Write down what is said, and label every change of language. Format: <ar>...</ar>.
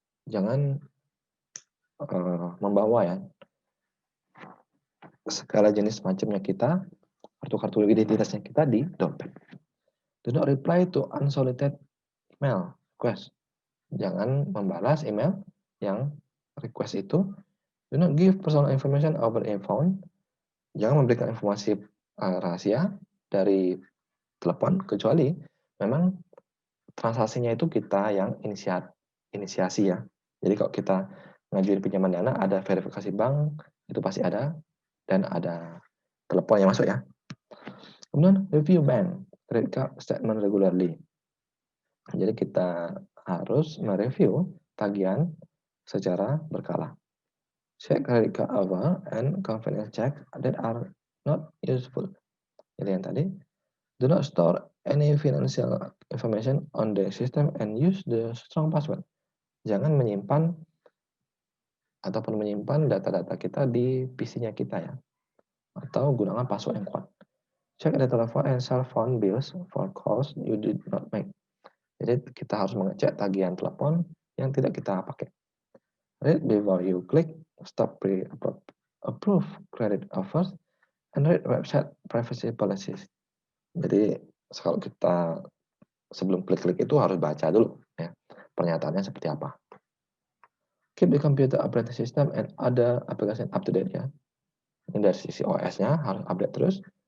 <id>Jangan membawa ya segala jenis macamnya kita, kartu-kartu identitasnya kita di dompet.</id> <en>Do not reply to unsolicited email request.</en> <id>Jangan membalas email yang request itu.</id> <en>Do not give personal information over a phone.</en> <id>Jangan memberikan informasi rahasia dari telepon kecuali memang transaksinya itu kita yang inisiasi ya. Jadi kalau kita ngajuin pinjaman dana ada verifikasi bank itu pasti ada dan ada telepon yang masuk ya. Kemudian</id> <en>review bank credit card statement regularly.</en> <id>Jadi kita harus mereview tagihan secara berkala.</id> <en>Check credit card over and confidence check that are not useful.</en> <id>Jadi yang tadi,</id> <en>do not store any financial information on the system and use the strong password.</en> <id>Jangan menyimpan data-data kita di PC-nya kita ya. Atau gunakan password yang kuat.</id> <en>Check the telephone and cell phone bills for calls you did not make.</en> <id>Jadi kita harus mengecek tagihan telepon yang tidak kita pakai.</id> <en>Read before you click, stop pre-approve credit offers, and read website privacy policies.</en> <id>Jadi kalau kita sebelum klik-klik itu harus baca dulu ya pernyataannya seperti apa.</id> <en>Keep the computer operating system and other application up to date ya.</en> <id>Ini dari sisi OS-nya harus update terus.</id>